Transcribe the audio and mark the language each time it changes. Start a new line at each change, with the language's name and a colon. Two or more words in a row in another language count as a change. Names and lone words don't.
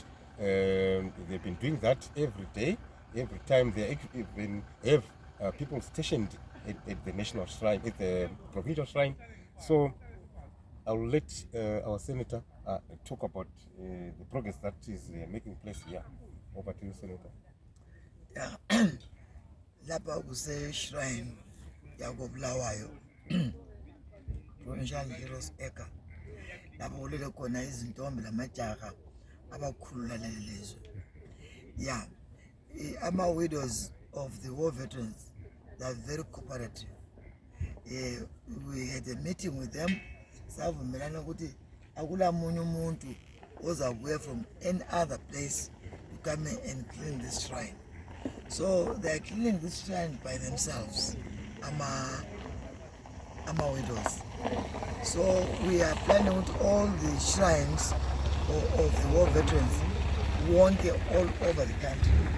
English: They've been doing that every day. Every time they even have people stationed at the national shrine, at the provincial shrine. So I'll let our senator talk about the progress that is making place here. Over to you, Senator. Yeah.
North Ndebele: Lapha kuse shrine yako Bulawayo Provincial Heroes Acre lapho kulele khona izintombi lamajaha abakhulula leli lizwe.
English: Yeah, ama-widows of the war veterans, they are very cooperative. We had a meeting with them,
North Ndebele: savumelana ukuthi akula munye umuntu ozabuya
English: from any other place to come and clean this shrine. So they are cleaning this shrine by themselves, widows. So we are planning with all the shrines of the war veterans all over the country.